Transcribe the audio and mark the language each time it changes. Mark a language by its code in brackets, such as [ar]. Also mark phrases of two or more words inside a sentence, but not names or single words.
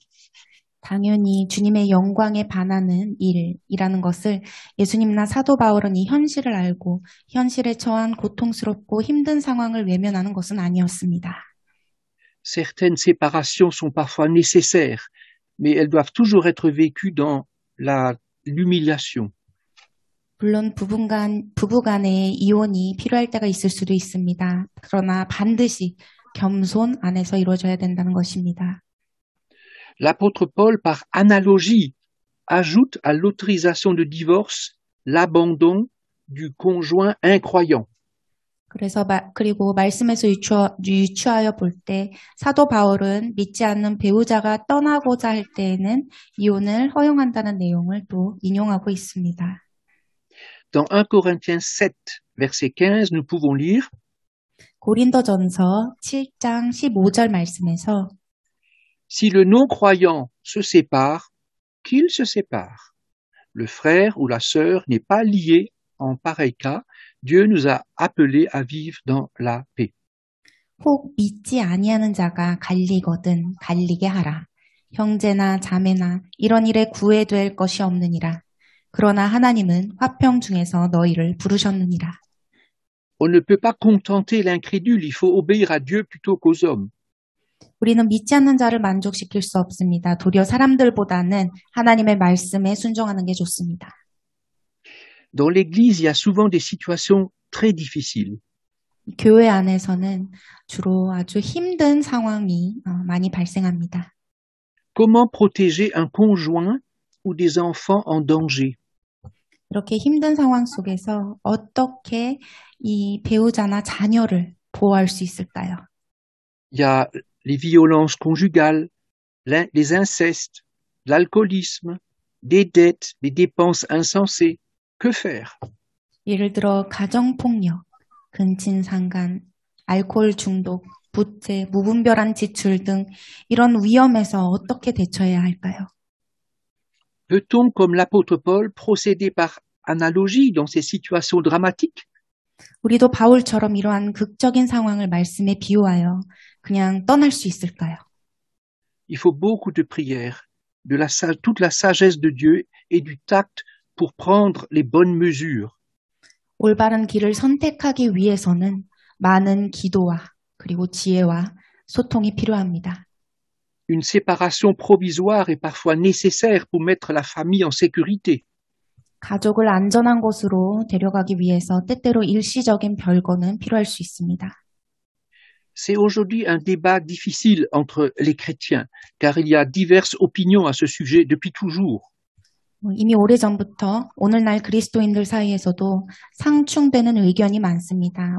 [ko] 당연히 주님의 영광에 반하는 일이라는 것을 예수님이나 사도 바울은 이 현실을 알고 현실에 처한 고통스럽고 힘든 상황을 외면하는 것은 아니었습니다. [fr] Certaines séparations sont parfois nécessaires, mais elles doivent toujours être vécues dans l'humiliation. [ko] 물론 부부 간의 이혼이 필요할 때가 있을 수도 있습니다. 그러나 반드시 겸손 안에서 이루어져야 된다는 것입니다. [fr] L'apôtre Paul, par analogie, ajoute à l'autorisation de divorce l'abandon du conjoint incroyant. [ko] 그리고 말씀에서 유추하여 볼 때 사도 바울은 믿지 않는 배우자가 떠나고자 할 때에는 이혼을 허용한다는 내용을 또 인용하고 있습니다. [fr] Dans 1 Corinthiens 7, verset 15, nous pouvons lire [ko] 고린도전서 7장 15절 말씀에서 [fr] Si le non-croyant se sépare, qu'il se sépare. Le frère ou la sœur n'est pas lié en pareil cas. Dieu nous a appelés à vivre dans la paix. [ko] 혹 믿지 아니하는 자가 갈리거든 갈리게 하라. 형제나 자매나 이런 일에 구애될 것이 없느니라. 그러나 하나님은 화평 중에서 너희를 부르셨느니라. [fr] On ne peut pas contenter l'incrédule, il faut obéir à Dieu plutôt qu'aux hommes. [ko] 우리는 믿지 않는 자를 만족시킬 수 없습니다. 도리어 사람들보다는 하나님의 말씀에 순종하는 게 좋습니다. [fr] Dans l'Église, il y a souvent des situations très difficiles. [ko] 교회 안에서는 주로 아주 힘든 상황이 많이 발생합니다. [fr] Comment protéger un conjoint ou des enfants en danger? [ko] 이렇게 힘든 상황 속에서 어떻게 이 배우자나 자녀를 보호할 수 있을까요? [fr] Il y a les violences conjugales, les incestes, l'alcoolisme, des dettes, des dépenses insensées. Que faire? [ko] 예를 들어 가정폭력, 근친상간, 알코올 중독, 부채, 무분별한 지출 등 이런 위험에서 어떻게 대처해야 할까요? [fr] Peut-on, comme l'apôtre Paul, procéder par analogie dans ces situations dramatiques? [ko] 우리도 바울처럼 이러한 극적인 상황을 말씀에 비유하여 그냥 떠날 수 있을까요? [fr] Il faut beaucoup de prières, toute la sagesse de Dieu et du tact pour prendre les bonnes mesures. [ko] 올바른 길을 선택하기 위해서는 많은 기도와 그리고 지혜와 소통이 필요합니다. [fr] Une séparation provisoire est parfois nécessaire pour mettre la famille en sécurité. [ko] 가족을 안전한 곳으로 데려가기 위해서 때때로 일시적인 별거는 필요할 수 있습니다. [fr] C'est aujourd'hui un débat difficile entre les chrétiens, car il y a diverses opinions à ce sujet depuis toujours. [ko] 이미 오래전부터 오늘날 그리스도인들 사이에서도 상충되는 의견이 많습니다.